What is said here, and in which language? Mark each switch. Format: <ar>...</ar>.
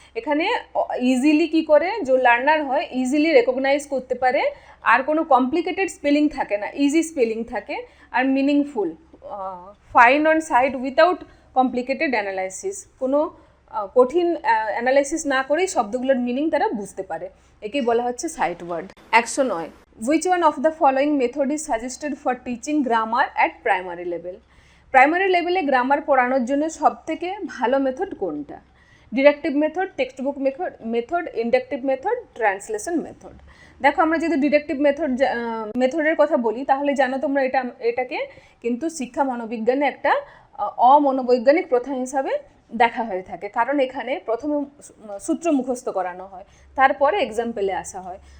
<bn>এখানে ইজিলি কি করে যে লার্নার হয় ইজিলি রেকগনাইজ করতে পারে, আর কোনো কমপ্লিকেটেড স্পেলিং থাকে না, ইজি স্পেলিং থাকে, আর meaningful,</bn> <en>find on sight without complicated analysis,</en> <bn>কোনো কঠিন অ্যানালাইসিস না করেই শব্দগুলোর মিনিং তারা বুঝতে পারে। একেই বলা হচ্ছে site word. 109।</bn> <en>Which one of the following method is suggested for teaching grammar at primary level?</en> <bn>Primary লেভেলে গ্রামার পড়ানোর জন্য সবথেকে ভালো মেথড কোনটা? Deductive method, text book method, inductive method, translation method. দেখো, আমরা যদি ডিডাকটিভ মেথডের কথা বলি তাহলে জানো তোমরা এটাকে কিন্তু শিক্ষা মনোবিজ্ঞানে একটা অমনোবৈজ্ঞানিক প্রথা হিসাবে দেখা হয়ে থাকে, কারণ এখানে প্রথমে সূত্র মুখস্থ করানো হয়, তারপরে এক্সাম্পলে আসা হয়।</bn>